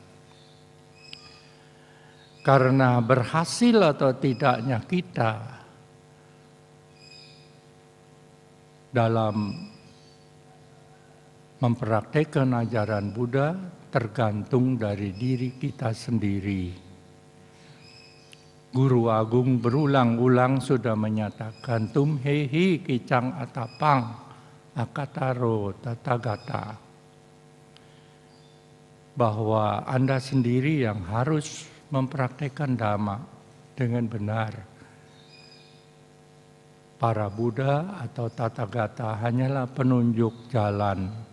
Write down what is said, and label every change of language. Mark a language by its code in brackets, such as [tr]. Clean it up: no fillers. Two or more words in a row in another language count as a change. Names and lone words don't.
[id] Karena berhasil atau tidaknya kita dalam mempraktekkan ajaran Buddha tergantung dari diri kita sendiri. Guru Agung berulang-ulang sudah menyatakan [pi] tumhehi kicang atapang akataro tathagata, [id] bahwa Anda sendiri yang harus mempraktekkan Dhamma dengan benar. Para Buddha atau Tathagata hanyalah penunjuk jalan.